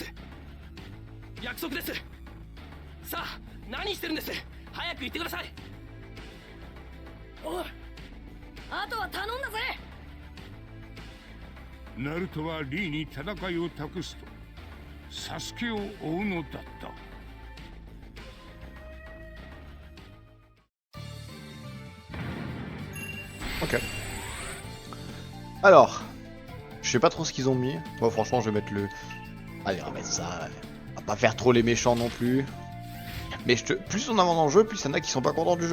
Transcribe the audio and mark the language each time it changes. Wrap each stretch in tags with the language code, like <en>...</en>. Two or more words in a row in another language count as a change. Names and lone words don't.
<ja>約束です。さあ何してるんです。早く言ってください。おい、あとは頼んだぜ。ナルトはリーに戦いを託すとサスケを追うのだった。</ja> <fr>Ok. Alors, je sais pas trop ce qu'ils ont mis. Moi franchement je vais mettre le... Allez on va mettre ça. On va pas faire trop les méchants non plus. Mais plus on avance dans le jeu, plus il y en a qui sont pas contents du jeu.</fr>